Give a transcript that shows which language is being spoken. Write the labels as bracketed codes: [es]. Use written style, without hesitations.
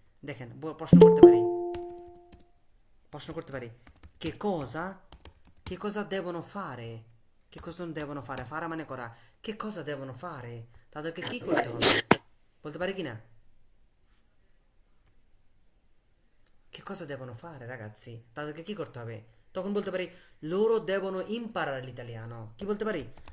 [bn] দেখেন প্রশ্ন করতে পারি [it] che cosa devono fare, che cosa non devono fare, [bn] fare মানে করা, che cosa devono fare, তাদেরকে কি করতে হবে বলতে পারি কি না? [it] che cosa devono fare ragazzi, [bn] তাদেরকে কি করতে হবে? তখন বলতে পারি [it] loro devono imparare l'italiano, [bn] কি বলতে পারি?